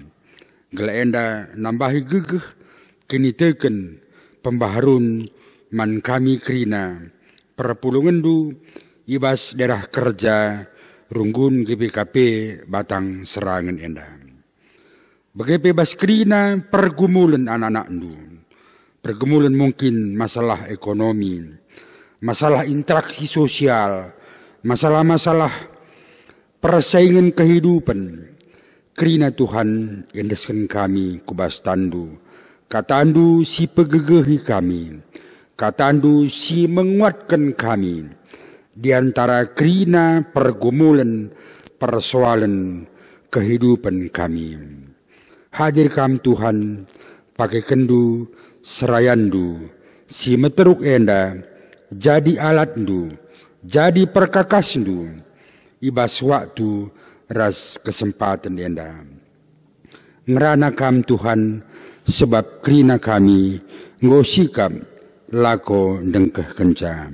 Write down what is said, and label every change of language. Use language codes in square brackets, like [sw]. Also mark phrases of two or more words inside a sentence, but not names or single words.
[btx] Gela enda nambahi gegeh kini teken pembaharun man kami kerina perpulungan du ibas daerah kerja runggun GPKP batang serangan enda. Bagaimana bas kerina pergumulan anak-anak du. [id] Pergumulan mungkin masalah ekonomi, masalah interaksi sosial, masalah-masalah persaingan kehidupan. [btx] Kerina Tuhan endeskan kami kubas tandu. Katandu si pegegehi kami. Katandu si menguatkan kami. [id] Di antara kerina pergumulan, persoalan kehidupan kami. [btx] Hadir kam Tuhan, pakai kendu, serayandu, si meteruk enda, jadi alatdu, jadi perkakas ndu ibas waktu ras kesempatan enda. Ngerana kam Tuhan sebab kerina kami ngosikam lako dengkeh kenca.